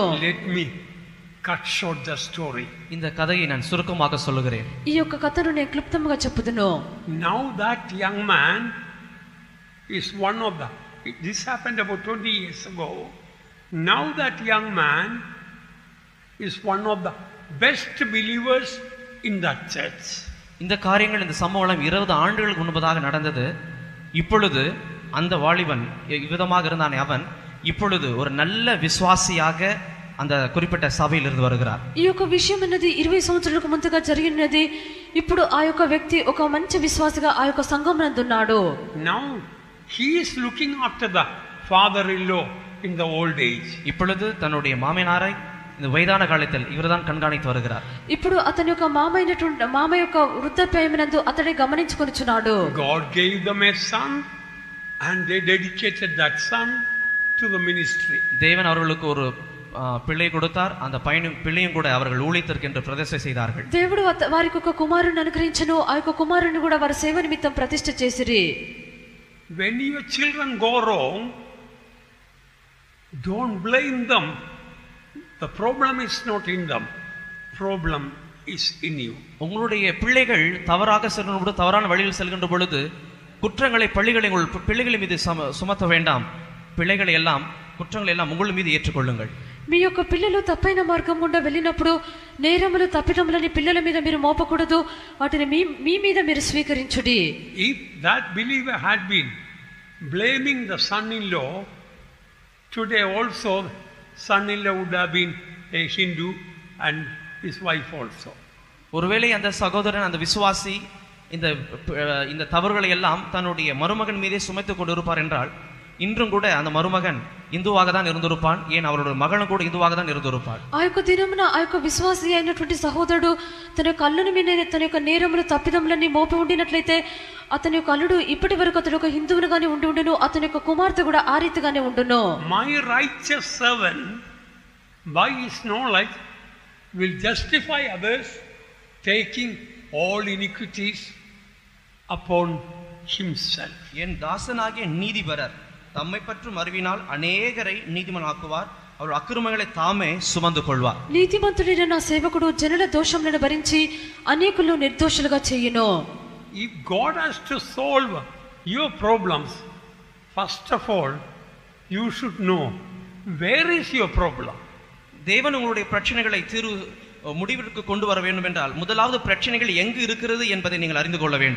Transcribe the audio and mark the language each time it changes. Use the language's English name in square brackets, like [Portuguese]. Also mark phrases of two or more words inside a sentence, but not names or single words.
[English] Let me cut short the story. [Tamil] இந்த கதையை நான் சுருக்கமாக சொல்லுகிறேன். [Telugu] ఈ యొక్క కథను నేను క్లుప్తంగా చెప్పుదును. [English] Now that young man is one of the, this happened about 20 years ago. Now that young man is one of the best believers in that church. [Tamil] இந்த காரியங்கள், இந்த சம்பவம் 20 ஆண்டுகளுக்கு முன்பதாக நடந்தது. இப்பொழுது அந்த வாலிபன் இவ்விதமாக இருந்தானே அவன் இப்பொழுது ஒரு நல்ல விசுவாசியாக அந்த குறிப்பிட்ட சபையில் இருந்து வருகிறார். [Telugu] ఈ యొక్క విషయం అనేది 20 సంవత్సరాలకు ముందుగా జరిగినది. ఇప్పుడు ఆ యొక్క వ్యక్తి ఒక మంచి విశ్వాసిగా ఆ యొక్క సంఘంనందు ఉన్నాడు. [English] Now he is looking after the father-in-law in the old age. [Tamil] இப்பொழுது தன்னுடைய மாமனாரை இந்த வயதான காலத்தில் இவர்தான் கண்காணித்து வருகிறார். [Telugu] ఇప్పుడు అతని యొక్క మామ యొక్క వృద్ధాప్యమునందు అతడే గమనించుకొనుచున్నాడు. [English] God gave them a son and they dedicated that son to the ministry. [Tamil] தேவன் அவர்களுக்கு ஒரு பிள்ளை கொடுத்தார். அந்த பிள்ளையும் கூட அவர்கள் ஊழியத்திற்கு என்று பிரதிஷ்டை செய்தார்கள். [Telugu] దేవుడు వారికి ఒక కుమారుని అనుగ్రహించెను. ఆ యొక్క కుమారుని కూడా వారి సేవ నిమిత్తం ప్రతిష్ఠ చేసిరి. [English] When your children go wrong, don't blame them. The problem is not in them. Problem is in you. [Tamil] உங்களுடைய பிள்ளைகள் தவறாக செல்லும்போது, தவறான வழியில் செல்கின்ற பொழுது குற்றங்களை பிள்ளைகளின் மீது சுமத்த வேண்டாம். குற்றங்களை எல்லாம் உங்கள் மீது ஏற்றுக்கொள்ளுங்கள். [Telugu] మీ యొక్క పిల్లలు తప్పైన మార్గం గుండా వెళ్ళినప్పుడు నేరములు తప్పిదములని పిల్లల మీద మీరు మోపకూడదు, వాటిని మీ మీద మీరు స్వీకరించుడి. [English] If that believer had been blaming the son-in-law, today also son-in-law would have been a Hindu and his wife also. [Tamil] ஒருவேளை அந்த சகோதரன், அந்த விசுவாசி இந்த தவறுகளை எல்லாம் தன்னுடைய மருமகன் மீதே சுமைத்துக் கொண்டிருப்பார் என்றால், இன்றும் கூட அந்த மருமகன் இந்துவாக தான் இருந்திருப்பான். ஏன், அவருடைய மகனும் கூட இந்துவாக தான் இருந்திருப்பார். [Telugu] ఆ యొక్క దినమున ఆ యొక్క విశ్వాసి అయినటువంటి సహోదరుడు తన యొక్క అల్లుని మీద తన యొక్క నేరములు తప్పిదములన్నీ మోపి ఉండినట్లయితే అతని యొక్క అల్లుడు ఇప్పటి వరకు అతడు ఒక హిందువునిగానే ఉండును, అతని యొక్క కుమార్తె కూడా ఆ రీతిగానే ఉండును. [English] My righteous servant by his knowledge will justify others, taking all iniquities upon himself. [Tamil] என் தாசனாகிய நீதிபரர் தம்மை பற்றும் அறிவினால் அநேகரை நீதிமானாக்குவார், அவர் అక్రమங்களை தாமே சுமந்து கொள்வார். [Telugu] నీతిమంతుడైన నా సేవకుడు జనుల దోషములను భరించి అనేకులను నిర్దోషులుగా చేయును. [English] If God has to solve your problems, first of all you should know where is your problem. [Tamil] தேவன் உங்களுடைய பிரச்சனைகளை முடிவிற்கு கொண்டு வர வேண்டும் என்றால் முதலாவது பிரச்சனைகள் எங்கு இருக்கிறது என்பதை நீங்கள் அறிந்து கொள்ள வேண்டும்.